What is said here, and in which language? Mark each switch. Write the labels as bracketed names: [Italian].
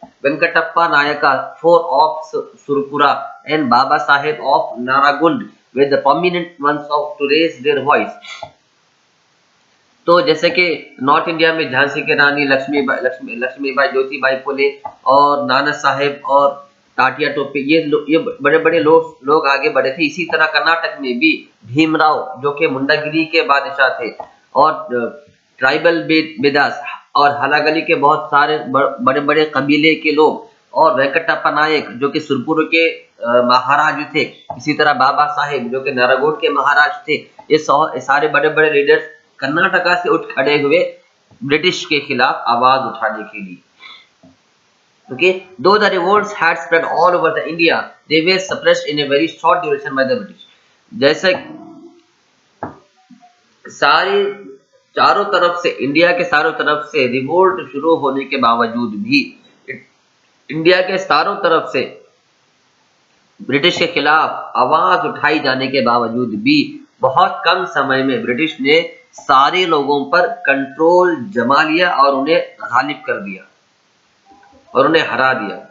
[English] Venkatappa Nayaka, four of Surpura, and Baba Saheb of Naragund were the prominent ones of to raise their voice. [Hindi] तो जैसे कि north India में झांसी की रानी लक्ष्मीबाई ज्योतिबाई फुले और नाना साहेब और ताटिया टोपे, ये बड़े बड़े लोग आगे बढ़े थे। इसी तरह कर्नाटक में भी भीमराव जो कि मुंडागिरी के बादशाह थे, और ट्राइबल बेदास और हलागली के बहुत सारे बड़े बड़े कबीले के लोग, और वेंकटप्पा नायक जो कि सुरपुर के महाराज थे, इसी तरह बाबा साहेब जो कि नारागोड के महाराज थे। ये सारे बड़े बड़े लीडर्स कर्नाटका से उठ खड़े हुए ब्रिटिश के खिलाफ आवाज उठाने के लिए। [English] Okay, though the revolts had spread all over the India, they were suppressed in a very short duration by the British. [Hindi] जैसे सारे चारों तरफ से, इंडिया के चारों तरफ से रिवोल्ट शुरू होने के बावजूद भी, इंडिया के चारों तरफ से ब्रिटिश के खिलाफ आवाज उठाई जाने के बावजूद भी बहुत कम समय में ब्रिटिश ने सारे लोगों पर कंट्रोल जमा लिया और उन्हें गालिब कर दिया और उन्हें हरा दिया।